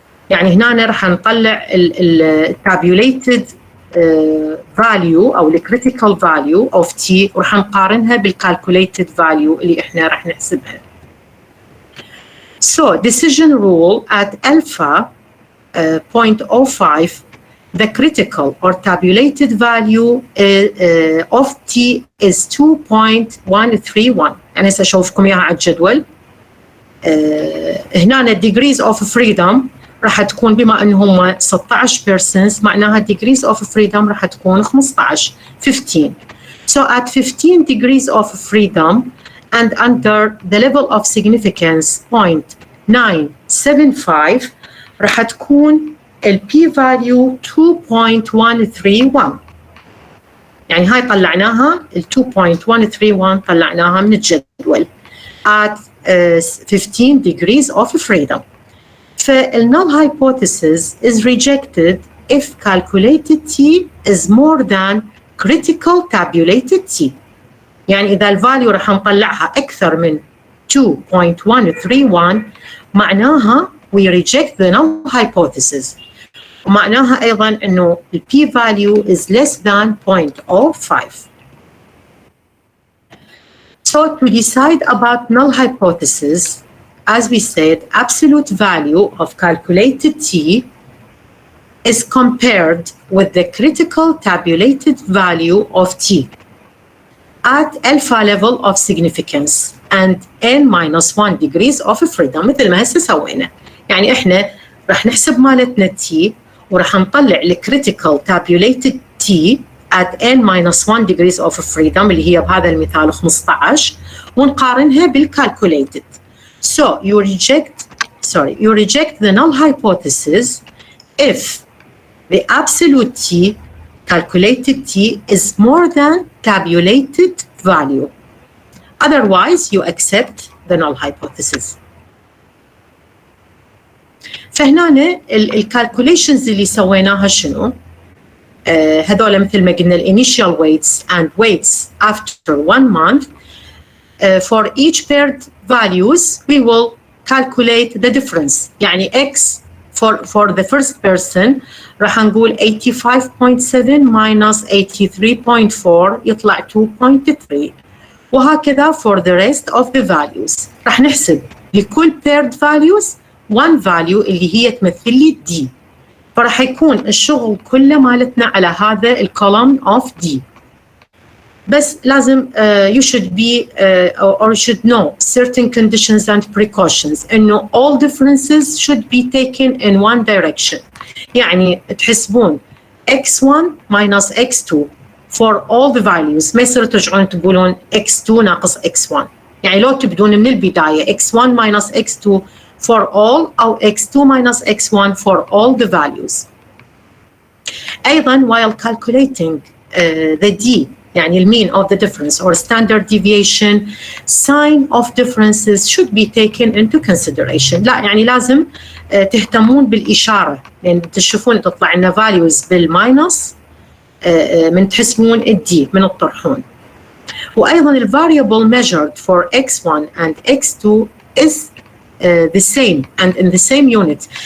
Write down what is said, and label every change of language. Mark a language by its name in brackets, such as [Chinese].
[Arabic] يعني هنا راح نطلع ال tabulated value أو ال critical value of T وراح نقارنها بال calculated value اللي إحنا راح نحسبها. [English] So decision rule at alpha 0.05, the critical or tabulated value of T is 2.131. [Arabic] أنا هسه أشوفكم إياها على الجدول. هنا degrees of freedom راح تكون بما أنهم 16 persons معناها degrees of freedom راح تكون 15. [English] So at 15 degrees of freedom and under the level of significance 0.975 [Arabic] راح تكون ال [English] p-value 2.131. [Arabic] يعني هاي طلعناها ال 2.131 طلعناها من الجدول [English] at 15 degrees of freedom. [Arabic] فال [English] null hypothesis is rejected if calculated T is more than critical tabulated T. [Arabic] يعني إذا الفاليو راح نطلعها أكثر من 2.131 معناها [English] we reject the null hypothesis. [Arabic] ومعناها أيضا أنه [English] the p-value is less than 0.05. So to decide about null hypothesis, as we said, absolute value of calculated T is compared with the critical tabulated value of T at alpha level of significance and n-1 degrees of freedom [Arabic] مثل ما هسه سوينا. يعني احنا راح نحسب مالتنا T وراح نطلع الكريتيكال [English] tabulated T at n-1 degrees of freedom [Arabic] اللي هي بهذا المثال 15 ونقارنها بالcalculated. [English] So you reject the null hypothesis if the absolute T, calculated T, is more than tabulated value. Otherwise, you accept the null hypothesis. [Arabic] فهنا الكالكوليشنز اللي سويناها شنو؟ هذول مثل ما قلنا [English] initial weights and weights after 1 month. For each paired values, we will calculate the difference. [Arabic] يعني [English] X for the first person [Arabic] راح نقول [English] 85.7 minus 83.4 [Arabic] يطلع 2.3 وهكذا [English] for the rest of the values. [Arabic] راح نحسب لكل [English] paired values one value [Arabic] اللي هي تمثل لي D. فراح يكون الشغل كله مالتنا على هذا الكولوم of D. بس لازم [English] you should be or should know certain conditions and precautions [Arabic] إنه [English] all differences should be taken in one direction. [Arabic] يعني تحسبون [English] x1 minus x2 for all the values [Arabic] ما يصير ترجعون تقولون x2 ناقص x1. يعني لو تبدون من البداية [English] x1 minus x2 for all أو x2 minus x1 for all the values. [Arabic] أيضا [English] while calculating the D [Arabic] يعني [English] mean of the difference or standard deviation, sign of differences should be taken into consideration. [Arabic] لا يعني لازم تهتمون بالإشارة لأن تشوفون تطلع لنا values بالماينس من تحسبون الدي من الطرحون. وأيضا ال [English] variable measured for x1 and x2 is the same and in the same unit.